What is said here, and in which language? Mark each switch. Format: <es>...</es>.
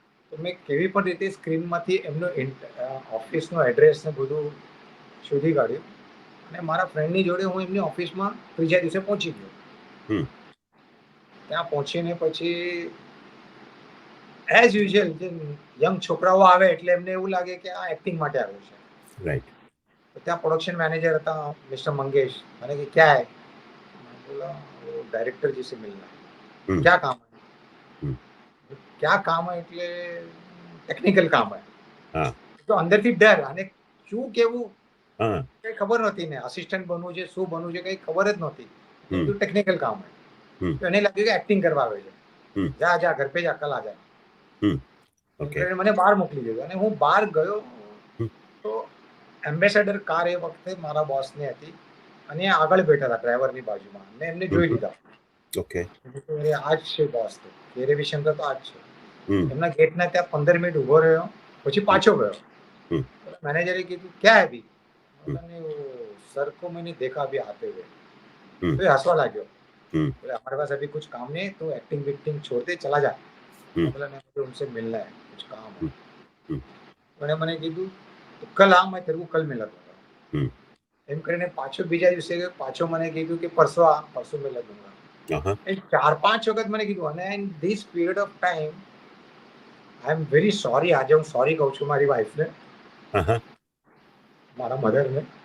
<gu>તો મેં કેવી પણ રીતે સ્ક્રીનમાંથી એમનો ઓફિસનો એડ્રેસ ને બધું શોધી કાઢ્યું અને મારા ફ્રેન્ડની જોડે હું એમની ઓફિસમાં ત્રીજા દિવસે પહોંચી ગયો. હમ ત્યાં પહોંચીને પછી એઝ યુઝ્યુઅલ જે યંગ છોકરાઓ આવે એટલે એમને એવું લાગે કે આ એક્ટિંગ માટે આવ્યો છે. રાઈટ तो ત્યાં</gu> <hi>प्रोडक्शन मैनेजर था मिस्टर मंगेश, मैंने कि क्या है, मैं बोला वो डायरेक्टर जी से मिलना है। हम्म। क्या काम है? हम्म।</hi> <gu>क्या काम है એટલે ટેકનિકલ કામ है. હા તો અંદરથી ડર અને શું કેવું હા કઈ ખબર નહોતી ને, આસિસ્ટન્ટ બનવું છે શું બનવું છે કઈ ખબર જ નહોતી. હમ બધું ટેકનિકલ કામ है. હમ તો એને લાગ્યું કે એક્ટિંગ કરવા આવે છે. હમ</gu> <hi>જા જા ઘર પે જા, કલ આ જા.</hi> <gu>હમ એમ ઓકે કરીને મને બહાર મોકલી દીધો અને હું બહાર ગયો હમ. તો એમ્બેસેડર કાર એ વખતે મારા બોસની હતી અને એ આગળ બેઠા હતા ડ્રાઈવરની બાજુમાં. મેં એમને જોઈ લીધા. ઓકે અરે આ જ છે બોસ, તો કે રવિશંકર તો આ જ છે. હમ એમના ગેટના ત્યાં 15 મિનિટ ઉભો રહ્યો પછી પાછો ગયો. હમ.</gu> <hi>मैनेजर કીધું क्या है अभी,</hi> <gu>હમ</gu> <hi>मैंने वो सर को मैंने देखा अभी आते हुए.</hi> <gu>હમ तो ये हंसवा लाग्यो. હમ</gu> <hi>बोले हमारे पास अभी कुछ काम नहीं है, तो एक्टिंग विक्टिंग छोड़ दे, चला जा.</hi> <gu>હમ</gu> <hi>बोला नहीं, मुझे उनसे मिलना है, कुछ काम है.</hi> <gu>હમ હમ</gu> <hi>उन्होंने मैंने कीधु तो कल आ, मैं तेरे को कल मिला दूंगा.</hi> <gu>હમ એમ કરીને પાછો બીજા દિવસે ગયો, પાછો મને કીધું કે પરસો આ, પરસો મિલા દૂંગા. હા એ 4-5 વખત મને કીધું અને</gu> <en>In this period of time I am very sorry.</en> <gu>આજે હું સોરી કહું છું મારી વાઈફને, હા મારા મધરને.</gu>